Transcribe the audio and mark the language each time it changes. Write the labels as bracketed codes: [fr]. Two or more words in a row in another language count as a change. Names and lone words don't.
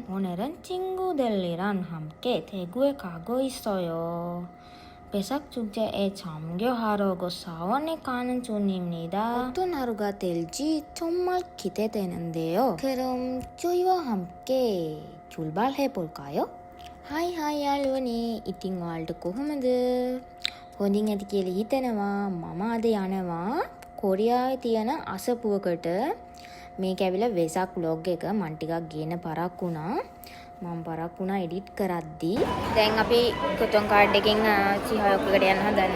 [ko] 오늘은 친구들이랑 함께 대구에 가고 있어요. 배삭 축제에 참여하려고 사원에 가는 중입니다. 어떤 하루가 될지 정말 기대되는데요. 그럼 저희와 함께 출발해 볼까요? [si] Hai hai යාළුවනේ. ඉතින් ඔයාලට කොහොමද? හොඳින් ඇති කියලා හිතනවා. මම අද යනවා කොරියාවේ තියෙන අසපුවකට. මේක ඇවිල්ලා වෙසක් vlog එක මම ටිකක් ගේන පරක් වුණා එඩිට් කරද්දී. දැන් අපි කොතොන් කාඩ් එකෙන් සිහායොක්කකට යන්න හදන්නේ.